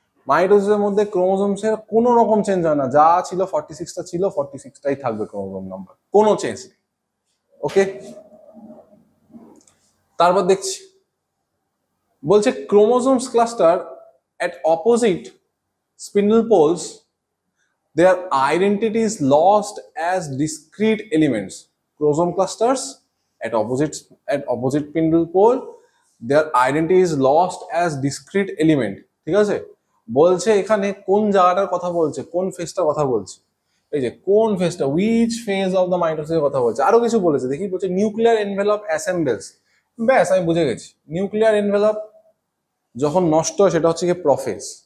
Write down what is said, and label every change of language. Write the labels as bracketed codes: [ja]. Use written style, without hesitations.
[bn] মাইটোসিসের মধ্যে ক্রোমোজোমসের কোনো রকম চেঞ্জ হয় না, যা ছিল 46টা ছিল 46টাই থাকবে ক্রোমোজোম নাম্বার, কোনো চেঞ্জ নেই। ওকে, তারপর দেখছি, বলছে [en] Chromosomes cluster at opposite spindle poles, their identity is lost as discrete elements. Chromosome clusters at opposite spindle pole, their identity is lost as discrete element. [bn] ঠিক আছে, বলছে এখানে কোন জায়গাটার কথা বলছে, কোন ফেজটার কথা বলছে, এই যে কোন ফেজটা, [en] which phase of the mitosis [bn] কথা বলছে। আরো কিছু বলেছে দেখি, বলছে [en] Nuclear envelope assembles. [bn] ব্যাস, আমি বুঝে গেছি, নিউক্লিয়ার এনভেলপ যখন নষ্ট হয় সেটা হচ্ছে কি প্রফেজ।